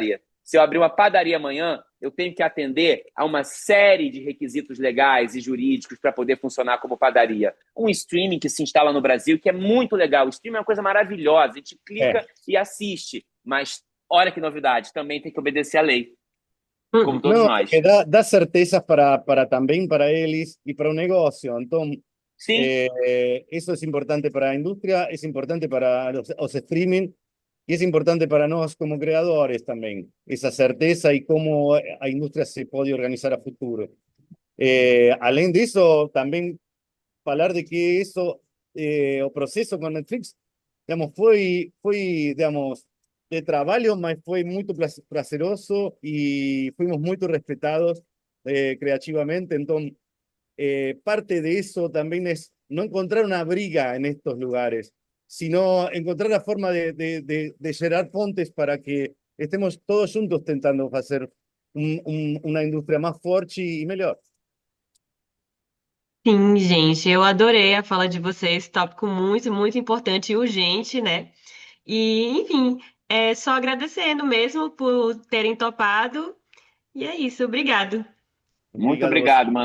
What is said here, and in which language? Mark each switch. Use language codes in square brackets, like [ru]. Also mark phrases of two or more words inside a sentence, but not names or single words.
[pt] padaria, se eu abrir uma padaria amanhã, eu tenho que atender a uma série de requisitos legais e jurídicos para poder funcionar como padaria. Um streaming que se instala no Brasil, que é muito legal. O streaming é uma coisa maravilhosa. A gente clica É. e assiste. Mas, olha que novidade, também tem que obedecer à lei, como Uhum. todos [es] No, porque [pt] nós. [es] dá certezas también para eles y para un negocio. Entonces, [pt] Sim, [es] eso es importante para la industria, es importante para los streaming y es importante para nosotros como creadores también, esa certeza y cómo la industria se puede organizar a futuro. [pt] Além disso, também falar de que isso, o processo com Netflix, digamos, digamos, de trabalho, mas foi muito prazeroso e fuimos muito respeitados creativamente. Então, [es] parte de eso también es no encontrar una briga en estos lugares, sino encontrar la forma de generar pontes para que estemos todos juntos tentando hacer una industria más fuerte y mejor. [pt] Sim, gente, eu adorei a fala de vocês, tópico muito, muito importante e urgente, né? E, enfim, é só agradecendo mesmo por terem topado. E é isso, obrigado. muito Obrigado a você.